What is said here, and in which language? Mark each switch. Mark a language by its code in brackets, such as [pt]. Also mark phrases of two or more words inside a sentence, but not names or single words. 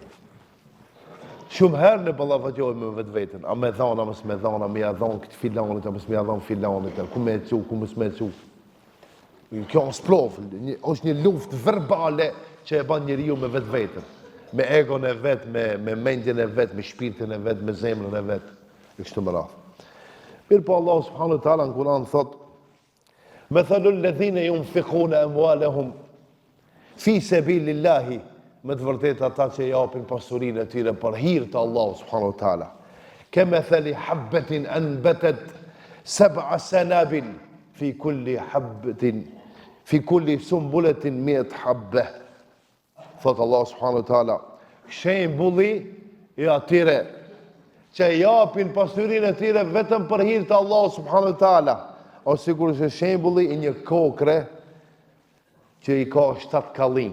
[sq] Shumë herë në ballafaqohesh me vetveten, a me dhana, mos me dhana, me ia dhon këtë filanit, a mos me ia dhon filanit, ku me çu, ku mos me çu. Kjo është sprov, është një luftë verbale që e bën njeriu me vetveten, me egon e vet, me mendjen e vet, me shpirtin e vet, me zemrën e vet, e kështu me radhë. Mirë po [ar] الله سبحانه وتعالى [sq] në Kur'an thot: [ar] "مثل الذين ينفقون أموالهم في سبيل الله", [sq] me të vërtetë ata që japin pasurinë e tyre për hir të Allahut [ar] سبحانه وتعالى. "كمثل حبة أنبتت سبع سنابل في كل سنبلة مائة حبة." [sq] Thot Allah [ar] سبحانه وتعالى, [sq] shembulli i atyre që japin pasurinë e tyre vetëm për hir të Allahut [ar] سبحانه وتعالى, [sq] ose sigurisht shembulli i një kokre që i ka 7 kallin.